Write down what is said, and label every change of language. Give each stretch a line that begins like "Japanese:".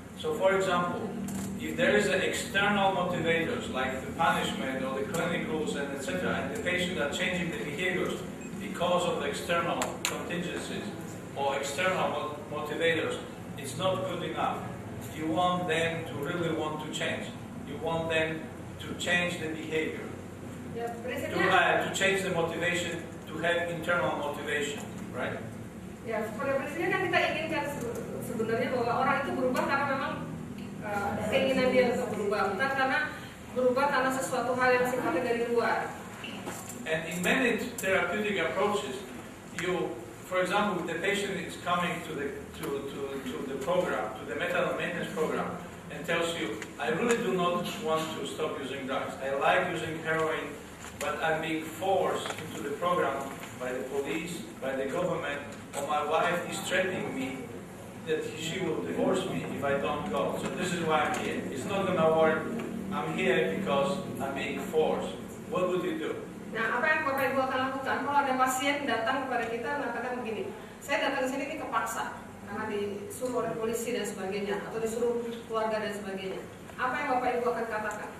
English: So, for example, if there is an external motivators like the punishment or the clinic rules and etc., and the patient are changing the behaviors because of the external contingencies or external motivators, it's not good enough. You want them to really want to change. You want them to change the behavior.
Indonesian: Ya,
English: To change the motivation, to have internal motivation, right?
Indonesian: Ya, pada prinsipnya kan kita inginkan sebenarnya bahwa orang itu berubah karena memang keinginan dia untuk berubah, bukan karena berubah karena sesuatu hal yang sifatnya dari luar.
English: And in many therapeutic approaches, for example, if the patient is coming to the program, to the mental maintenance program, and tells you, I really do not want to stop using drugs. I like using heroin, but I'm being forced into the program by the police, by the government, or my wife is threatening me that she will divorce me if I don't go. So this is why I'm here. It's not going to work. I'm here because I'm being forced. What would you do?
Indonesian: Nah, apa yang Bapak Ibu akan lakukan kalau ada pasien datang kepada kita mengatakan begini, saya datang ke sini ini kepaksa karena disuruh oleh polisi dan sebagainya, atau disuruh keluarga dan sebagainya. Apa yang Bapak Ibu akan katakan?